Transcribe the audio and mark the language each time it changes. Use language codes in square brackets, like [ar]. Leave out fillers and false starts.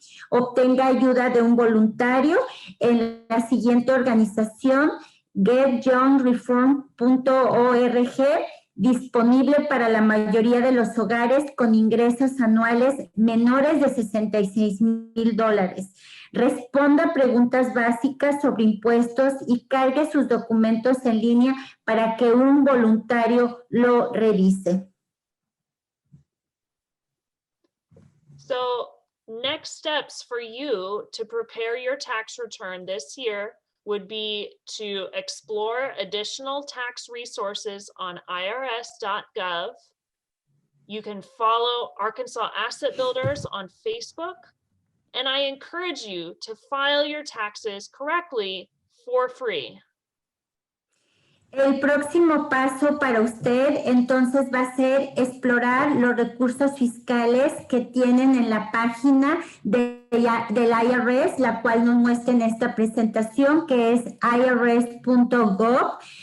[es] Obtenga ayuda de un voluntario en la siguiente organización, getyoungreform.org, disponible para la mayoría de los hogares con ingresos anuales menores de $66,000. Responda preguntas básicas sobre impuestos y cargue sus documentos en línea para que un voluntario lo revise. [en] So next steps for you to prepare your tax return this year would be to explore additional tax resources on irs.gov. You can follow Arkansas Asset Builders on Facebook, and I encourage you to file your taxes correctly for free. [es] El próximo paso para usted entonces va a ser explorar los recursos fiscales que tienen en la página del IRS, la cual nos muestra en esta presentación, que es irs.gov.